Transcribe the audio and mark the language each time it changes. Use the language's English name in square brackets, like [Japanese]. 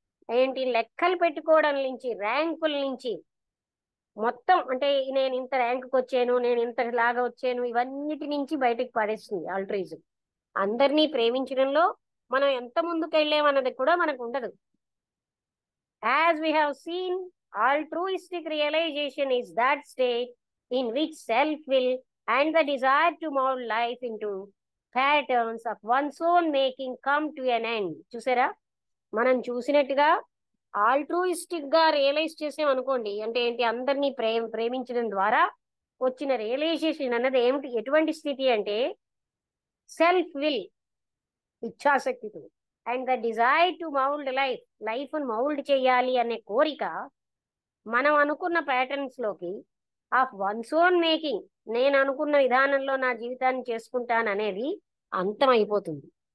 [Telugu] ఏంటి, లెక్కలు పెట్టుకోవడం నుంచి, ర్యాంకుల నుంచి, మొత్తం అంటే నేను ఇంత ర్యాంకుకి వచ్చాను, నేను ఇంత లాగా వచ్చాను, ఇవన్నిటి నుంచి బయటకు పడేస్తుంది ఆల్ట్రూయిజం. అందరినీ ప్రేమించడంలో మనం ఎంత ముందుకు వెళ్ళామన్నది కూడా మనకు ఉండదు. [English] As we have seen, altruistic realization is that state in which self-will and the desire to mold life into patterns of one's own making come to an end. [Telugu] చూసారా, మనం చూసినట్టుగా ఆల్ట్రూయిస్టిక్ గా రియలైజ్ చేసాం అనుకోండి, అంటే ఏంటి, అందరినీ ప్రేమించడం ద్వారా వచ్చిన రియలైజేషన్ అన్నది ఏమిటి, ఎటువంటి స్థితి అంటే self will, ఇచ్ఛాశక్తితో, and the desire to mould life, life mould చేయాలి అనే కోరిక మనం అనుకున్న ప్యాటర్న్స్ లోకి, ఆఫ్ వన్స్ ఓన్ మేకింగ్, నేను అనుకున్న విధానంలో నా జీవితాన్ని చేసుకుంటాను అనేది అంతమైపోతుంది.